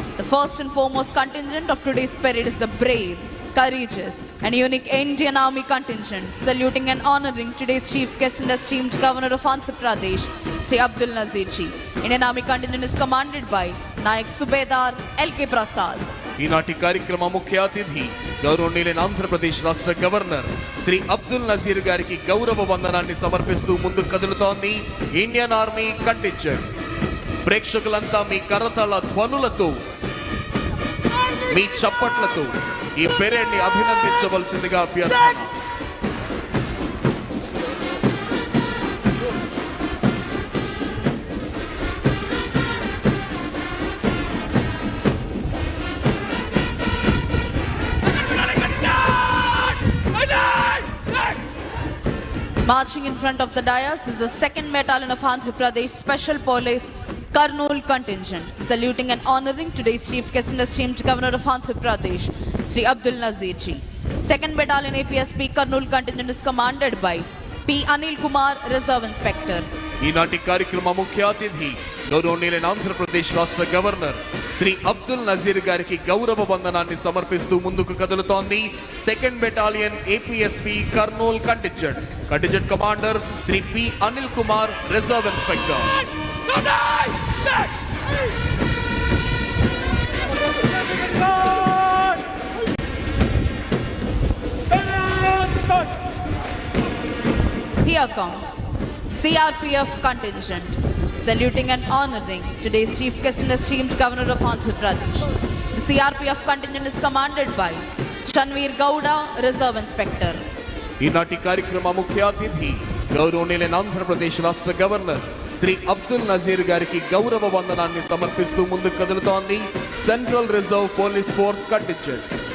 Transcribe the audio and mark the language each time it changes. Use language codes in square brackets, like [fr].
[en] The first and foremost contingent of today's parade is the brave, courageous, and unique Indian Army contingent, saluting and honoring today's chief guest and esteemed Governor of Andhra Pradesh, Sri Abdul Nazir Ji. Indian Army contingent is commanded by Nayak Subedar L.K. Prasad. [te] ఈనాటి కార్యక్రమ ముఖ్య అతిథి గౌరవనీయులైన ఆంధ్రప్రదేశ్ రాష్ట్ర governor Shri Abdul Nazir గారికి గౌరవ వందనాన్ని సమర్పిస్తూ ముందుకు కదులుతోంది ఇండియన్ ఆర్మీ కంటింజెంట్. ప్రేక్షకులంతా మీ కరతాళ ధ్వనులతో, మీ చప్పట్లతో ఈ పెరేడ్ ని అభినందించవలసిందిగా అభ్యర్థన. [en] Marching in front of the dais is the 2nd Battalion of Andhra Pradesh Special Police Kurnool contingent, saluting and honoring today's chief guest and esteemed Governor of Andhra Pradesh, Sri Abdul Nazir Ji. 2nd Battalion APSP Kurnool contingent is commanded by P. Anil Kumar, Reserve Inspector. [te] ఈనాటి కార్యక్రమ ముఖ్య అతిథి గౌరవనీయులైన ఆంధ్రప్రదేశ్ రాష్ట్ర governor Shri Abdul Nazir గారికి గౌరవ వందనాన్ని సమర్పిస్తూ ముందుకు కదులుతోంది 2nd battalion APSP Kurnool contingent commander Shri P Anil Kumar, reserve inspector. [en] Here comes CRPF contingent, saluting and honoring today's chief guest and esteemed governor of Andhra Pradesh. The CRPF contingent is commanded by Chanveer Gowda, Reserve Inspector. [te] ఈనాటి కార్యక్రమ ముఖ్య అతిథి గౌరవనీయులైన ఆంధ్రప్రదేశ్ రాష్ట్ర governor Shri Abdul Nazir గారికి గౌరవ వందనాన్ని సమర్పిస్తూ ముందుకు కదులుతోంది central reserve police force contingent.